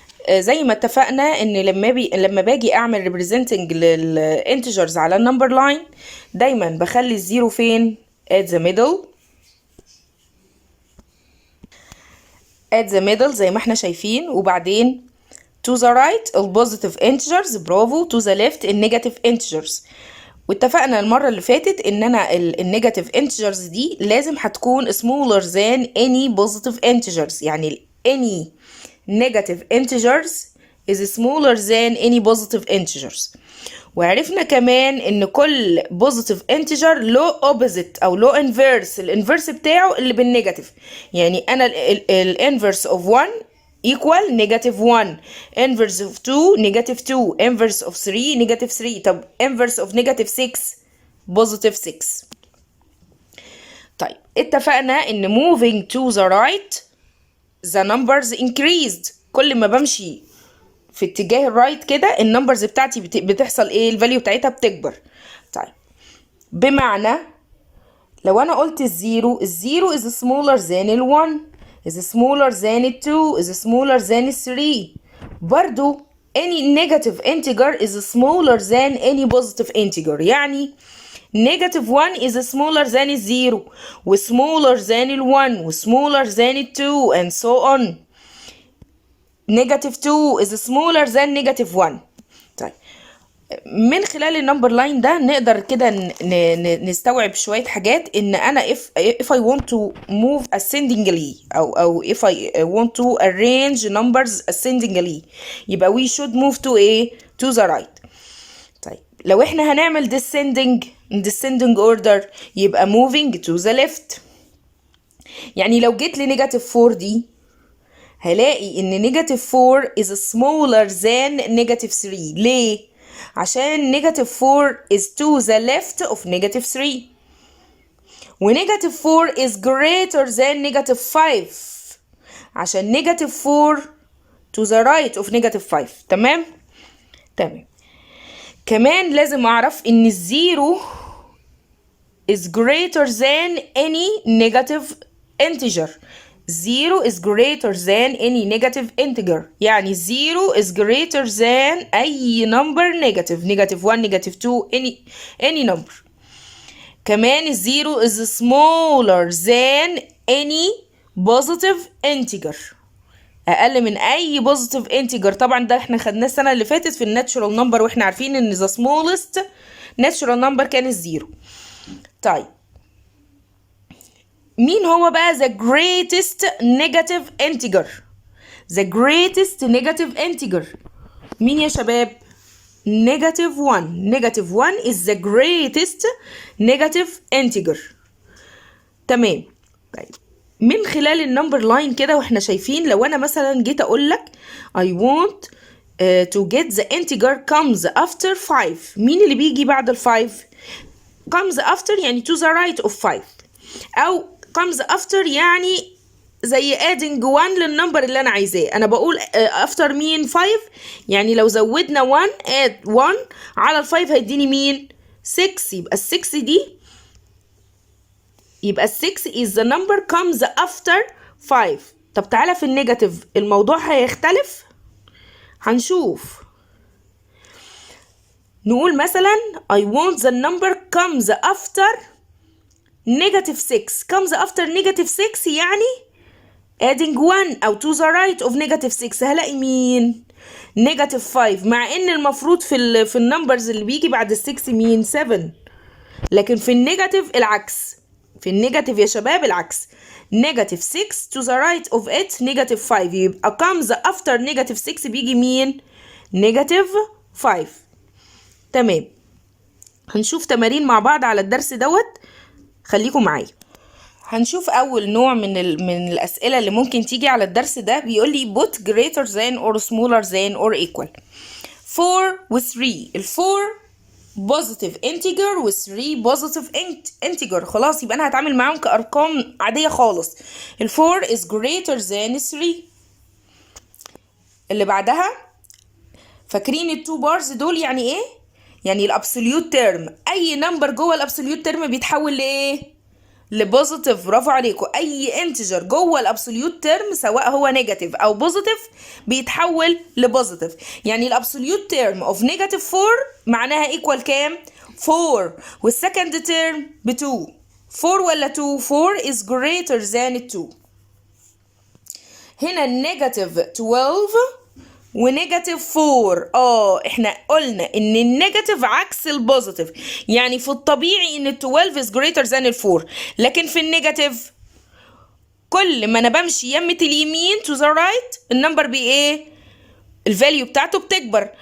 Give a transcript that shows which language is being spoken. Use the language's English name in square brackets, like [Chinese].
[Arabic] زي ما اتفقنا ان لما باجي اعمل representing للintegers على النمبر لاين دايما بخلي الزيرو فين؟ [English] at the middle [Arabic] زي ما احنا شايفين، وبعدين [English] to the right [Arabic] البوزيتيف integers، برافو، [English] to the left [Arabic] النيجاتيف integers. واتفقنا المرة اللي فاتت ان انا النيجاتيف integers دي لازم هتكون [English] smaller than any positive integers، يعني any negative integers is smaller than any positive integers. [Arabic] وعرفنا كمان ان كل [English] positive integer [Arabic] له opposite او له inverse، الانفرس بتاعه اللي بالنيجاتيف. [English] يعني انا الانفرس of 1 equal negative 1، inverse of 2 negative 2، inverse of 3 negative 3. طب inverse of negative 6 positive 6. [Arabic] طيب اتفقنا ان [English] moving to the right the numbers increased. [Arabic] كل ما بمشي في اتجاه الرايت كده النمبرز بتاعتي بتحصل ايه؟ الفاليو بتاعتها بتكبر. [English] طيب بمعنى لو انا قلت الزيرو is smaller than ال1 is smaller than ال2 is smaller than ال3. برضو any negative integer is smaller than any positive integer، [Arabic] يعني [English] negative 1 is smaller than الزيرو و smaller than ال1 و smaller than ال2 and so on. negative 2 is smaller than negative 1. [Arabic] طيب من خلال النمبر لاين ده نقدر كده نستوعب شوية حاجات. [English] ان انا if I want to move ascendingly او if I want to arrange numbers ascendingly يبقى we should move to to the right. [Arabic] طيب لو احنا هنعمل [English] descending order [Arabic] يبقى [English] moving to the left. [Arabic] يعني لو جيت لنيجاتيف 4 دي هلاقي ان نيجاتيف 4 is smaller than نيجاتيف 3. ليه؟ عشان نيجاتيف 4 [English] is to the left of [Arabic] نيجاتيف 3 ونيجاتيف 4 [English] is greater than [Arabic] نيجاتيف 5 عشان نيجاتيف 4 [English] to the right of [Arabic] نيجاتيف 5. تمام؟ كمان لازم اعرف ان الزيرو [English] is greater than any negative integer. zero is greater than any negative integer، يعني zero is greater than [Arabic] أي [English] number negative، negative 1 negative 2 any number. كمان zero is smaller than any positive integer، [Arabic] أقل من أي [English] positive integer. [Arabic] طبعا ده احنا خدناه السنة اللي فاتت في الناتشورال نمبر، واحنا عارفين ان [English] the smallest natural number [Arabic] كان الزيرو. [English] طيب مين هو بقى the greatest negative integer؟ the greatest negative integer [Arabic] مين يا شباب؟ [English] negative 1. negative 1 is the greatest negative integer. [Arabic] تمام. طيب من خلال النمبر لاين كده واحنا شايفين، لو انا مثلا جيت اقول لك [English] I want to get the integer comes after 5، [Arabic] مين اللي بيجي بعد ال 5؟ comes after يعني [English] to the right of 5، [Arabic] او comes after يعني زي adding 1 للنمبر اللي انا عايزاه. انا بقول after مين؟ 5. يعني لو زودنا 1 add 1 على ال 5 هيديني مين؟ 6. يبقى ال 6 دي يبقى ال 6 [English] is the number comes after 5. [Arabic] طب تعالى في النيجاتيف الموضوع هيختلف، هنشوف. نقول مثلا [English] I want the number comes after negative 6. comes after negative 6 يعني adding 1 أو to the right of negative 6 هلاقي مين؟ negative 5. [Arabic] مع إن المفروض في النمبرز اللي بيجي بعد ال 6 مين؟ 7. لكن في النيجاتيف العكس، في النيجاتيف يا شباب العكس، negative 6 [English] to the right of it [Arabic] negative 5. [English] يبقى comes after negative 6 بيجي مين؟ negative 5. [Arabic] تمام. هنشوف تمارين مع بعض على الدرس دوت، خليكم معايا. هنشوف اول نوع من الاسئله اللي ممكن تيجي على الدرس ده. بيقول لي [English] put greater than or smaller than or equal 4 و 3. ال 4 positive integer و 3 positive integer. [Arabic] خلاص يبقى انا هتعامل معاهم كارقام عاديه خالص. [English] ال 4 is greater than 3. [Arabic] اللي بعدها فاكرين التو بارز دول يعني ايه؟ يعني الابسوليوت تيرم، اي نمبر جوه الابسوليوت تيرم بيتحول لايه؟ لبوزيتيف. برافو عليكم. اي انتجر جوه الابسوليوت تيرم سواء هو نيجاتيف او بوزيتيف بيتحول لبوزيتيف. يعني الابسوليوت تيرم اوف نيجاتيف 4 معناها ايكوال كام؟ 4. والسكند تيرم ب 2. [English] 4 [Arabic] ولا [English] 2؟ 4 is greater than 2. [Arabic] هنا النيجاتيف 12 ونيجاتيف 4. احنا قلنا ان النيجاتيف عكس البوزيتيف، يعني في الطبيعي ان ال 12 [English] is greater than [Arabic] ال 4، لكن في النيجاتيف كل ما انا بمشي يمة اليمين [English] to the right [Arabic] النمبر بايه؟ الفاليو بتاعته بتكبر.